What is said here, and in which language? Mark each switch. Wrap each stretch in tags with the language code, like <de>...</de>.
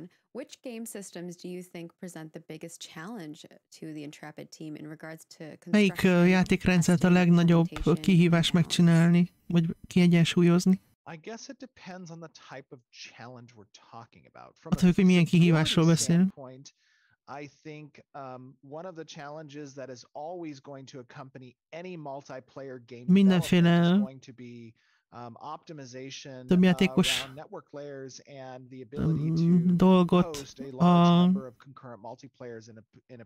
<en>Which game systems do you think present the biggest challenge to the Intrepid team in regards to</en> <hu>melyik játékrendszert a legnagyobb kihívás megcsinálni, vagy kiegyensúlyozni?</hu> <en>I guess it depends on the type of challenge we're talking about.</en> <hu>Attól, hogy milyen kihívásról beszélünk.</hu> <en>I think one of the challenges that is always going to accompany any multiplayer game</en> <hu>mindenféle</hu> <en>is going to be optimization around network layers and the ability to</en> <hu>dolgot</hu> <en>host a large number of concurrent multiplayers in</en>